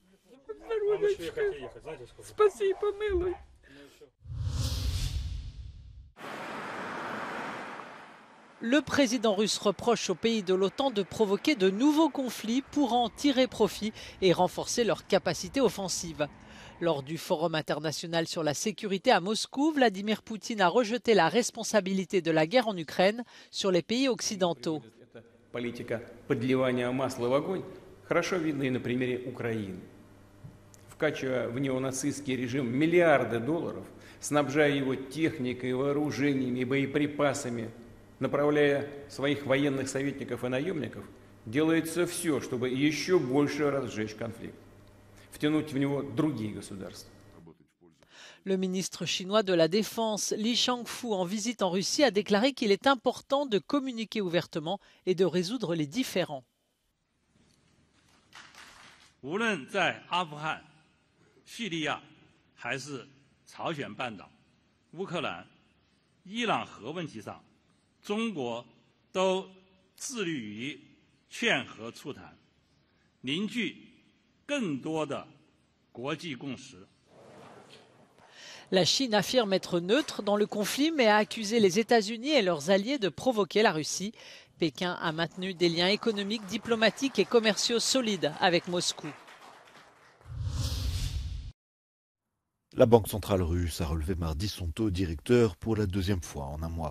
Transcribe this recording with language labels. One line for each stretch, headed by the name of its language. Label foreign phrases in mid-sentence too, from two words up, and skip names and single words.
French: Le président russe reproche aux pays de l'OTAN de provoquer de nouveaux conflits pour en tirer profit et renforcer leur capacité offensive. Lors du Forum international sur la sécurité à Moscou, Vladimir Poutine a rejeté la responsabilité de la guerre en Ukraine sur les pays occidentaux.
Russian: Политика подливания масла в огонь хорошо видно и на примере Украины. Вкачивая в неонацистский режим миллиарды долларов, снабжая его техникой, вооружениями и боеприпасами, направляя своих военных советников и наемников, делается все, чтобы еще больше разжечь конфликт, втянуть в него другие государства.
French: Le ministre chinois de la Défense, Li Shangfu, en visite en Russie, a déclaré qu'il est important de communiquer ouvertement et de résoudre les différends.
Chinese: 无论在阿富汗、叙利亚，还是朝鲜半岛、乌克兰、伊朗核问题上，中国都致力于劝和促谈，凝聚更多的国际共识。
French: La Chine affirme être neutre dans le conflit, mais a accusé les États-Unis et leurs alliés de provoquer la Russie. Pékin a maintenu des liens économiques, diplomatiques et commerciaux solides avec Moscou. La Banque centrale russe a relevé mardi son taux directeur pour la deuxième fois en un mois.